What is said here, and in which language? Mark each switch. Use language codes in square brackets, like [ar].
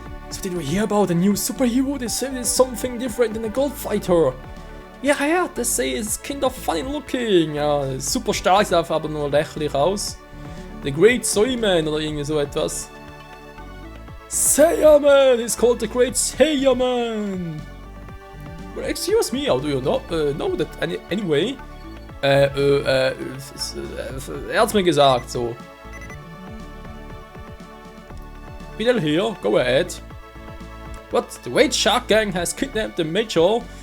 [en] So did we hear about a new superhero? They say it's something different than a gold fighter. Yeah, they say it's kind of funny looking. [de] Ja, super stark, sieht aber nur lächerlich aus. The Great Saiyaman oder irgendwie so etwas. [en] Saiyaman! It's called the Great Saiyaman! Well, excuse me, how do you know that anyway? [de] Er hat's mir gesagt, so. [en] Wieder here, go ahead. What? The Great Shark Gang has kidnapped the Major.